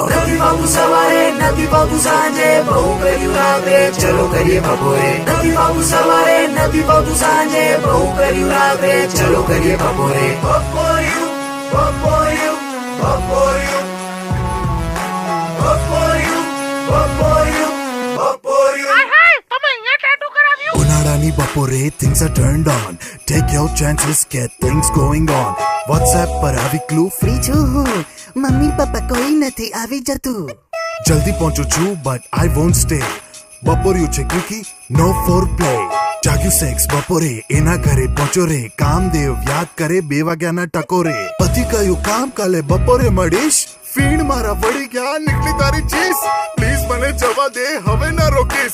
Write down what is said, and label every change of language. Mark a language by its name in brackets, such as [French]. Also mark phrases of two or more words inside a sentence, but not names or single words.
[Gujarati] નથી બાબુ સવારે નથી બાબુ સાંજે બહુ કર્યું રાત્રે ચલો કરીએ બપોરે નથી બાબુ સવારે નથી બાબુ સાંજે બહુ કર્યું રાત્રે ચલો કરીએ બપોરે બપોરિયું બપોરિયું બપોરિયું બપોરિયું બપોરિયું બપોરિયું. ઉનાળાની બપોરે [English] things are turned on. Take your chances, get things going on. [Gujarati] WhatsApp પર આવી ક્લુ ફ્રી છું હું. મમ્મી પપ્પા કોઈ નથી આવી જતું. જલ્દી પહોંચું છું [English] but I won't stay. [Gujarati] બપોર્યું છે [English] quickie no fore play. [Gujarati] જાગ્યું સેક્સ બપોરે એના ઘરે પહોંચો રે કામદેવ યાદ કરે 2 વાગ્યાના ટકોરે. પતિ કયું કામ કાલે બપોરે મળીશ. ફીણ મારા વળી ગયા નીકળી તારી ચીસ. પ્લીઝ મને જવા દે હવે ના રોકીશ.